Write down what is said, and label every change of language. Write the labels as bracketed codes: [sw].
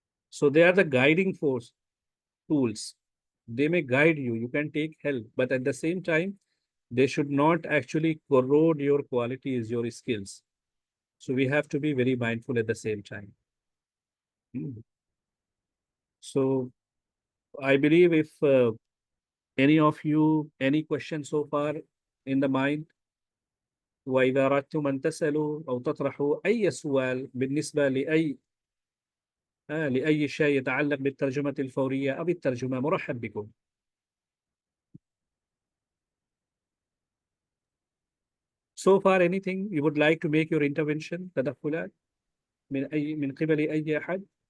[en] So they are the guiding force tools. They may guide you. You can take help, but at the same time, they should not actually corrode your qualities, your skills. So we have to be very mindful at the same time. So I believe if any of you, any questions so far in the mind, [ar] وإذا أردتم أن تسألوا أو تطرحوا أي سؤال بالنسبة لأي شيء يتعلق بالترجمة الفورية أو الترجمة، مرحب بكم. [en] So far, anything you would like to make your intervention, [ar] تدخلات من قبل أي أحد؟